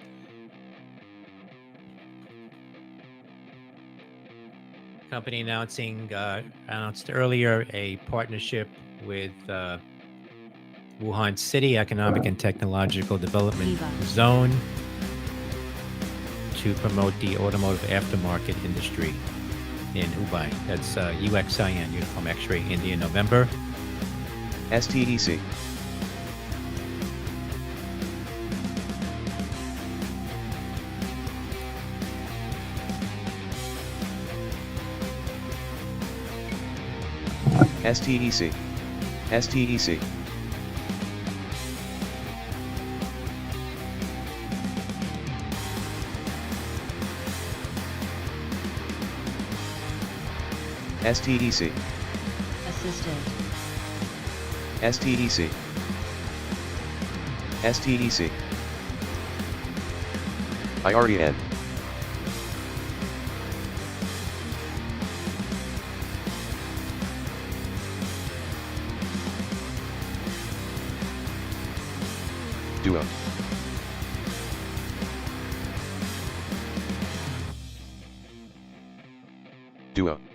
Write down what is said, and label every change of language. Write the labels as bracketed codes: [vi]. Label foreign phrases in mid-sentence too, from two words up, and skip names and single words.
[en] Company announced earlier a partnership with Wuhan City Economic and Technological Development Viva. Zone to promote the automotive aftermarket industry in Hubei. That's UXIN, Uniform X-Ray India, November. STEC. STEC. STEC. STEC. Assistant. STEC. STEC. IREN. Duo. Duo.